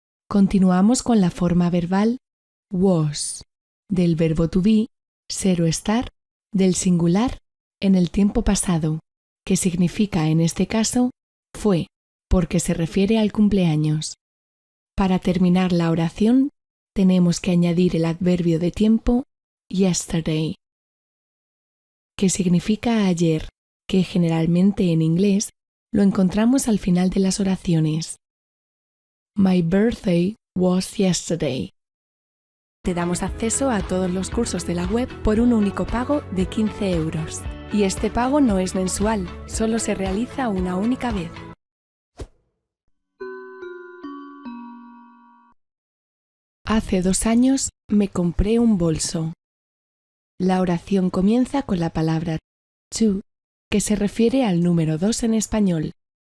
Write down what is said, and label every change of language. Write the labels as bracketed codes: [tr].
[es] Continuamos con la forma verbal was, del verbo to be, ser o estar, del singular en el tiempo pasado, que significa en este caso fue, porque se refiere al cumpleaños. Para terminar la oración, tenemos que añadir el adverbio de tiempo yesterday, que significa ayer, que generalmente en inglés lo encontramos al final de las oraciones. [en] My birthday was yesterday. [es] Te damos acceso a todos los cursos de la web por un único pago de 15 euros. Y este pago no es mensual, solo se realiza una única vez. Hace 2 años me compré un bolso. La oración comienza con la palabra two, que se refiere al número 2 en español.